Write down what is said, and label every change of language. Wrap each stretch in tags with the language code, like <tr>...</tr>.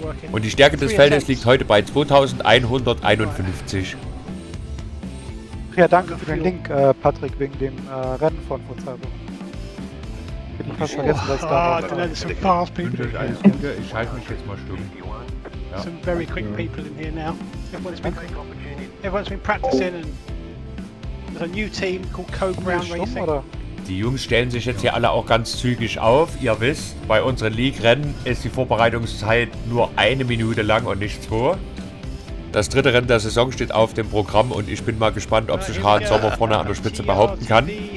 <de>Und die Stärke des Feldes liegt heute bei 2151. Ja, danke für den Link, Patrick, wegen dem Rennen von vor 2 Wochen. Hätte ich fast vergessen, dass da war. Ich schalte mich jetzt mal stumm. Ja.</de> <en>Some very quick people in here now. Everyone's been practicing and there's a new team called Code Brown Racing.</en> <de>Die Jungs stellen sich jetzt hier alle auch ganz zügig auf. Ihr wisst, bei unseren League-Rennen ist die Vorbereitungszeit nur 1 Minute lang und nicht 2. Das dritte Rennen der Saison steht auf dem Programm und ich bin mal gespannt, ob sich Hahn Sommer vorne an der Spitze behaupten kann.</de>